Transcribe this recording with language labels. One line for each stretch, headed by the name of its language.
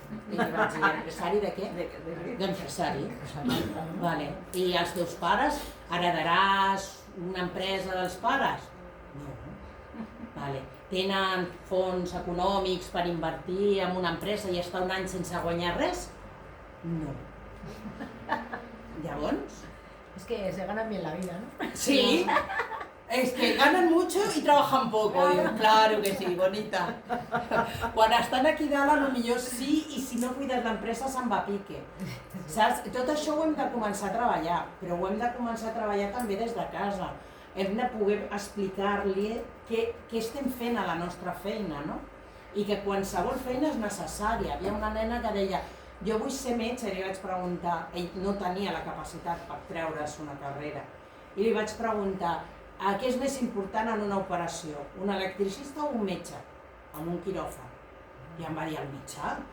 Catalan: I li vaig dir, empresari de què? D'empresari. Vale. I els teus pares, heredaràs una empresa dels pares? No. Vale. Tenen fons econòmics per invertir en una empresa i estar un any sense guanyar res? No. Llavors?
Spanish: Es que se ganan bien la vida, ¿no? Sí. Es que ganan mucho y trabajan poco. Digo, claro que sí, bonita.
Catalan: Quan estan aquí dalt, a lo millor sí, i si no cuides l'empresa se'n va a pique. Saps? Tot això ho hem de començar a treballar, però ho hem de començar a treballar també des de casa. Hem de poder explicar-li què estem fent a la nostra feina, no? I que qualsevol feina és necessària. Hi havia una nena que deia, jo vull ser metge, i li vaig preguntar, ell no tenia la capacitat per treure's una carrera, i li vaig preguntar, què és més important en una operació, un electricista o un metge, amb un quiròfan? I em va dir, el metge?